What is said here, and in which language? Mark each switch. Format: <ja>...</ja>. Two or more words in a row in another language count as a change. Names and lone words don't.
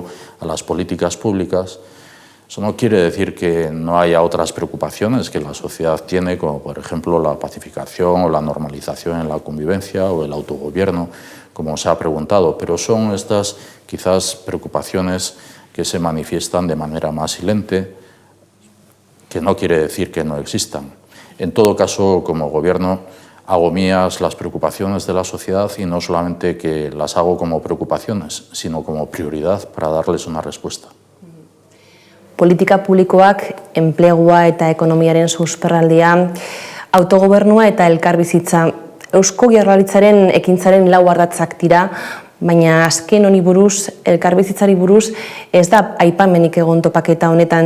<es>a las políticas públicas, eso no quiere decir que no haya otras preocupaciones que la sociedad tiene, como por ejemplo la pacificación o la normalización en la convivencia o el autogobierno, como se ha preguntado, pero son estas quizás preocupaciones que se manifiestan de manera más silente, que no quiere decir que no existan. En todo caso, como gobierno, hago mías las preocupaciones de la sociedad y no solamente que las hago como preocupaciones, sino como prioridad para darles una respuesta.</es> <eu>Politika publikoak, enplegua eta ekonomiaren susperraldia, autogobernua eta elkarbizitza, Eusko Jaurlaritzaren ekintzaren lau ardatzak dira, baina azken honi buruz, elkarbizitzari buruz, ez da aipamenik egon topaketa honetan.</eu>